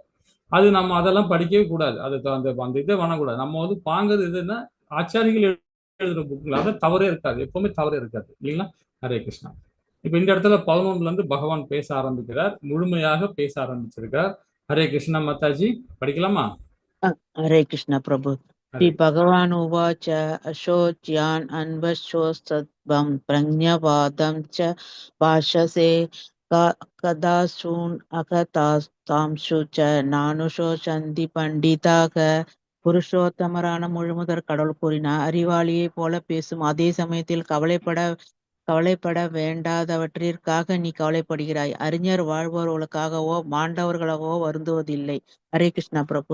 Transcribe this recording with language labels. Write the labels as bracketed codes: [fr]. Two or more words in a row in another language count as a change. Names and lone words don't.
[ta] அது நம்ம அதெல்லாம் படிக்கவே கூடாது. அது அந்த அந்த இதை பண்ணக்கூடாது. நம்ம வந்து பாங்குறது எதுன்னா ஆச்சாரிகள் எழுதுற புக்குல அதை தவறே இருக்காது, எப்பவுமே தவறே இருக்காது இல்லைங்களா? ஹரே கிருஷ்ணா. இப்ப இந்த இடத்துல 11ல இருந்து பகவான் பேச ஆரம்பிக்கிறார், முழுமையாக பேச ஆரம்பிச்சிருக்கார். ஹரே கிருஷ்ணா. மாதாஜி படிக்கலாமா? [hi] हरे कृष्ण प्रभु। श्री [ta] ஹரே [sa] भगवान उवाच अशोच्यान् अन्वशोस्तत्वं प्रज्ञावादं च भाषसे कदाशून् अकतांशु च नानुशोचन्ति பண்டிதாக. [ta] புருஷோத்தமரான முழுமுதற் கடவுள் கூறினார், அறிவாளியைப் போல பேசும் அதே சமயத்தில் கவலைப்பட வேண்டாதவற்றிற்காக நீ கவலைப்படுகிறாய். அறிஞர் வாழ்பவர்களுக்காகவோ மாண்டவர்களாகவோ வருந்துவதில்லை. ஹரே கிருஷ்ணா பிரபு.